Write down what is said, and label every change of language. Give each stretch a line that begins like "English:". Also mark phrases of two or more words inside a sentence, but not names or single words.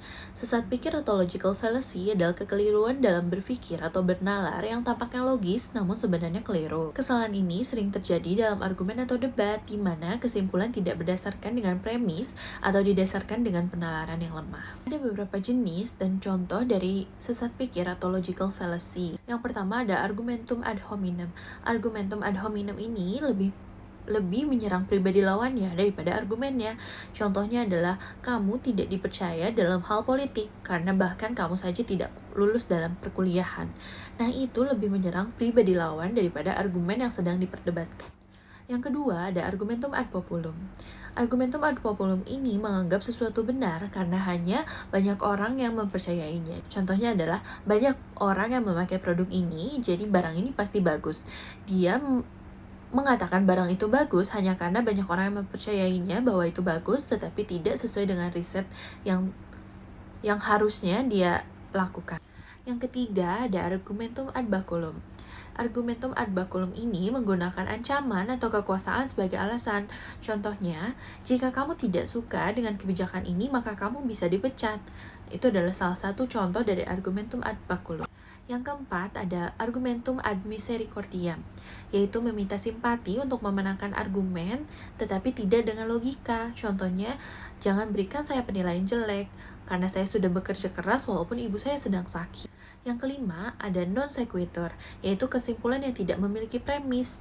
Indonesian: Sesat pikir atau
English: logical fallacy
Indonesian: adalah kekeliruan dalam berpikir atau bernalar yang tampaknya logis namun sebenarnya keliru. Kesalahan ini sering terjadi dalam argumen atau debat di mana kesimpulan tidak berdasarkan dengan premis atau didasarkan dengan penalaran yang lemah. Ada beberapa jenis dan contoh dari sesat pikir atau
English: logical fallacy.
Indonesian: Yang pertama ada
Latin: argumentum ad hominem. Argumentum ad hominem
Indonesian: ini lebih menyerang pribadi lawannya daripada argumennya. Contohnya adalah kamu tidak dipercaya dalam hal politik karena bahkan kamu saja tidak lulus dalam perkuliahan. Nah, itu lebih menyerang pribadi lawan daripada argumen yang sedang diperdebatkan. Yang kedua, ada
Latin: argumentum ad populum. Argumentum ad populum
Indonesian: ini menganggap sesuatu benar karena hanya banyak orang yang mempercayainya. Contohnya adalah banyak orang yang memakai produk ini, jadi barang ini pasti bagus. Dia mengatakan barang itu bagus hanya karena banyak orang yang mempercayainya bahwa itu bagus, tetapi tidak sesuai dengan riset yang harusnya dia lakukan. Yang ketiga ada
Latin: argumentum ad baculum. Argumentum ad baculum
Indonesian: ini menggunakan ancaman atau kekuasaan sebagai alasan. Contohnya, jika kamu tidak suka dengan kebijakan ini, maka kamu bisa dipecat. Itu adalah salah satu contoh dari
Latin: argumentum ad baculum.
Indonesian: Yang keempat ada
Latin: argumentum ad misericordiam,
Indonesian: yaitu meminta simpati untuk memenangkan argumen, tetapi tidak dengan logika. Contohnya, jangan berikan saya penilaian jelek, karena saya sudah bekerja keras walaupun ibu saya sedang sakit. Yang kelima, ada
Latin: non sequitur,
Indonesian: yaitu kesimpulan yang tidak memiliki premis.